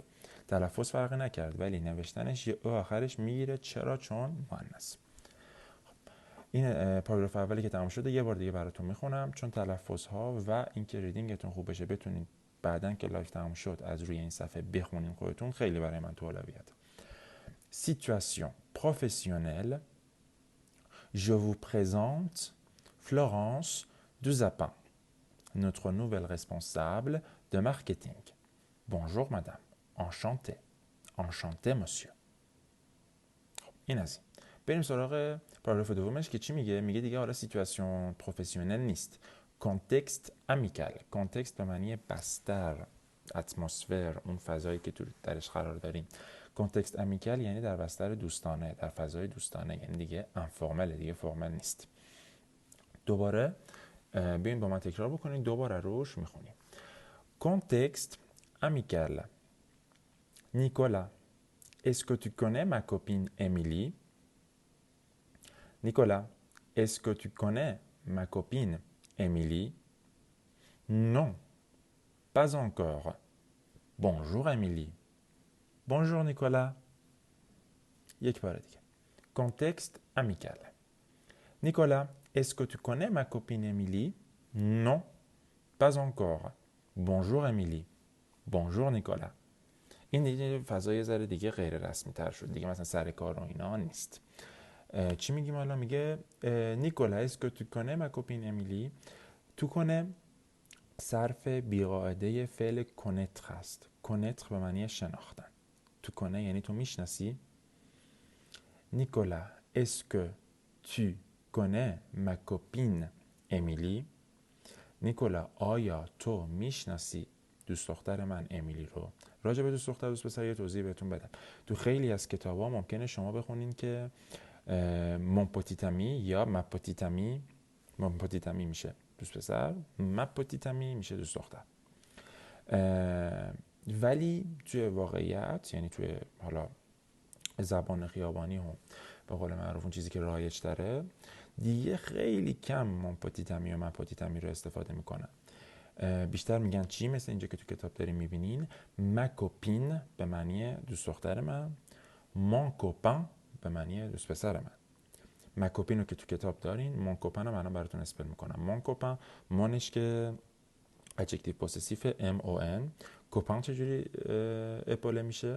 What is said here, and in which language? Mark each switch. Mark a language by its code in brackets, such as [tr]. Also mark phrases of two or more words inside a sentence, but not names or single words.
[fa] تلفظ فرقی نکرد، ولی نوشتنش یه او آخرش میگیره. چرا؟ چون مؤنث. این پاراگراف اولی که تمام شده، یه بار دیگه براتون میخونم چون تلفظ ها و اینکه ریدینگتون خوب بشه، بتونید بعدن که لایو تمام شد از روی این صفحه بخونین خودتون، خیلی برای من تو اولویت. [fr] Situation professionnelle. Je vous présente Florence Duzapin, notre nouvelle responsable de marketing. Bonjour madame, enchanté, enchanté monsieur. [fa] این از این. بریم سراغ پاراگراف دومش که چی میگه؟ میگه دیگه حالا [fr] situation professionnelle [fa] نیست، [fr] contexte amical. [fa] کانتکست به معنی بستر، اتمسفر، اون فضایی که تو درش قرار داریم. [fr] contexte amical [fa] یعنی در بستر دوستانه، در فضای دوستانه، یعنی دیگه انفورمل، دیگه فرمل نیست. دوباره بیاین با من تکرار بکنید، دوباره روش میخونیم. [fr] contexte amical. Nicolas, est-ce que tu connais ma copine Émilie? Nicolas, est-ce que tu connais ma copine Émilie? Non, pas encore. Bonjour Émilie. Bonjour Nicolas. [fa] یک بار دیگه. [fr] Contexte amical. Nicolas, est-ce que tu connais ma copine Émilie? Non, pas encore. Bonjour Émilie. Bonjour Nicolas. [fa] این دیگه فضای ذره دیگه غیر رسمی تر شد، دیگه مثلا سر کار و اینا نیست. چی میگیم حالا؟ میگه نیکولا [fr] est-ce que tu connais ma copine Émilie؟ tu connais [fa] صرف بیقاعده فعل کنتر هست. کنتر به معنی شناختن. [fr] tu connais [fa] یعنی تو میشناسی. نیکولا [fr] est-ce que tu connais ma copine Émilie؟ [fa] نیکولا آیا تو میشناسی دوست دختر من امیلی رو؟ راجع به دوست دختر دوست پسر یه توضیح بهتون بدم. تو خیلی از کتابا ممکنه شما بخونین که [fr] mon petit ami [fa] یا [fr] ma petite amie. mon petit ami [fa] میشه دوست پسر، [fr] ma petite amie [fa] میشه دوست دختر. ولی توی واقعیت، یعنی توی حالا زبان خیابانی هم به قول معروف اون چیزی که رایج داره، دیگه خیلی کم [fr] mon petit ami [fa] و [fr] ma petite amie [fa] رو استفاده میکنن. بیشتر میگن چی؟ مثل اینجا که تو کتاب داریم میبینین، [fr] ma copine [fa] به معنی دوست دختر من، [fr] mon copain [fa] به معنی دوست پسر من. [fr] ma copine [fa] رو که تو کتاب دارین، [fr] mon copain [fa] رو من براتون اسپل میکنم. [fr] mon copain, [fa] مونش که [fr] adjectif possessif [fa] ام او ان، کوپن چجوری اپوله میشه؟